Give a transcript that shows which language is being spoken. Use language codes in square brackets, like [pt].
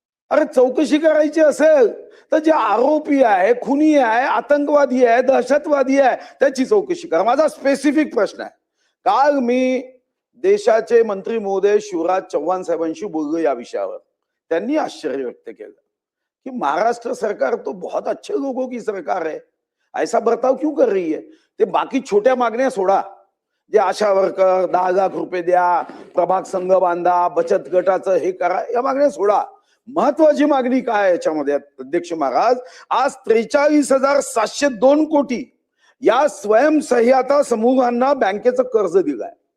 [mr] अरे चौकशी करायची असेल तर जे आरोपी आहे, खुनी आहे, आतंकवादी आहे, दहशतवादी आहे, त्याची चौकशी करा. माझा स्पेसिफिक प्रश्न आहे. काल मी देशाचे मंत्री महोदय शिवराज चव्हाण साहेबांशी बोललो या विषयावर. त्यांनी आश्चर्य व्यक्त केलं कि [hi] महाराष्ट्र सरकार तो बहुत अच्छे लोगों की सरकार है, ऐसा बर्ताव क्यों कर रही है? [mr] ते बाकी छोट्या मागण्या सोडा, जे आशा वर्कर 10 लाख रुपये द्या, प्रभाग संघ बांधा, बचत गटाचं हे करा, या मागण्या सोडा. महत्वाची मागणी काय आहे याच्यामध्ये अध्यक्ष महाराज? आज 43,702 कोटी या स्वयंसहाय्यता समूहांना बँकेचं कर्ज दिलंय.